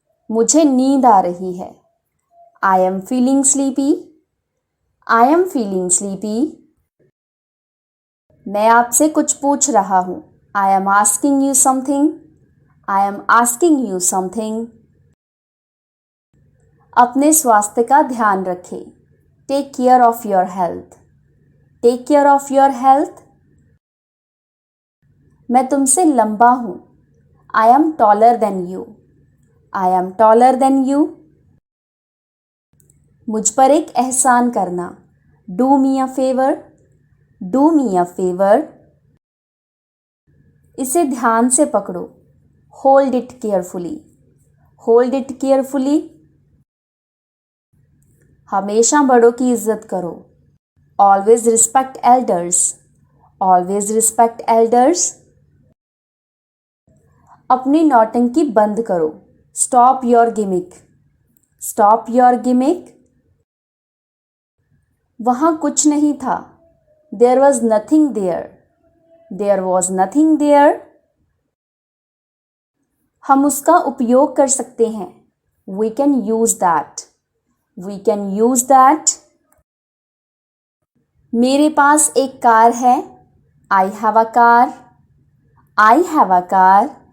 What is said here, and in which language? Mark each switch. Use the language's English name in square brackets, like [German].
[Hindi] मुझे नींद आ रही है. [English] I am feeling sleepy. I am feeling sleepy. [Hindi] मैं आपसे कुछ पूछ रहा हूँ. [English] I am asking you something. I am asking you something. [Hindi] अपने स्वास्थ्य का ध्यान रखें. [English] Take care of your health. Take care of your health. [Hindi] मैं तुमसे लंबा हूँ. [English] I am taller than you. I am taller than you. [Hindi] मुझ पर एक एहसान करना. [English] Do me a favor. Do me a favor. [Hindi] इसे ध्यान से पकड़ो. [English] Hold it carefully. Hold it carefully. [Hindi] हमेशा बड़ों की इज्जत करो. [English] Always respect elders. Always respect elders. [Hindi] अपनी नौटंकी बंद करो. [English] Stop your gimmick. Stop your gimmick. [Hindi] वहाँ कुछ नहीं था. [English] There was nothing there. There was nothing there. [Hindi] हम उसका उपयोग कर सकते हैं. [English] We can use that. We can use that. [Hindi] मेरे पास एक कार है. [English] I have a car. I have a car.